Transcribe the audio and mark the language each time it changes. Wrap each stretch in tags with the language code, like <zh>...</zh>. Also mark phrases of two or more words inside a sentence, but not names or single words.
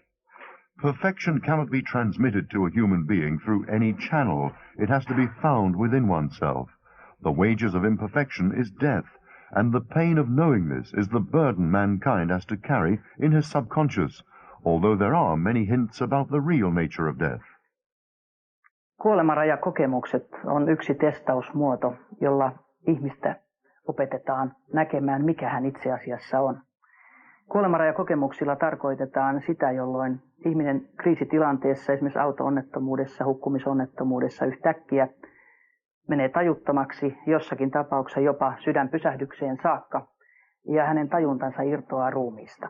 <en>Perfection cannot be transmitted to a human being through any channel. It has to be found within oneself. The wages of imperfection is death, and the pain of knowing this is the burden mankind has to carry in his subconscious, although there are many hints about the real nature of death.</en> <fi>Kuolemarajakokemukset on yksi testausmuoto, jolla ihmistä opetetaan näkemään, mikä hän itse asiassa on. Kuolemarajakokemuksilla tarkoitetaan sitä, jolloin ihminen kriisitilanteessa, esimerkiksi auto-onnettomuudessa, hukkumisonnettomuudessa yhtäkkiä menee tajuttomaksi, jossakin tapauksessa jopa sydänpysähdykseen saakka, ja hänen tajuntansa irtoaa ruumiista.</fi>